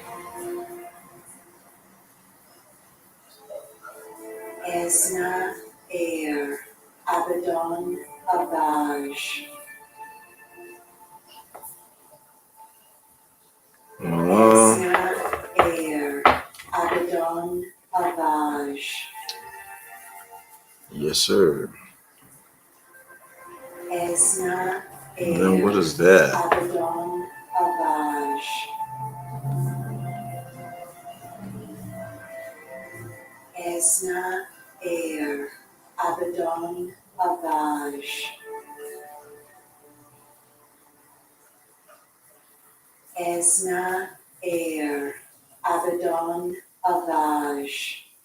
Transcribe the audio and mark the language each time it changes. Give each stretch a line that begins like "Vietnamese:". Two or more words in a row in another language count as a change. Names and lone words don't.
English: Esna, Air, Abaddon, Avage. Esna, Air, Abaddon, Avage. Yes, sir. Esna, And Air, then what is that? Abaddon, Avage. Esna, Air, Abaddon, Avage. Esna, Air, Abaddon, Avage.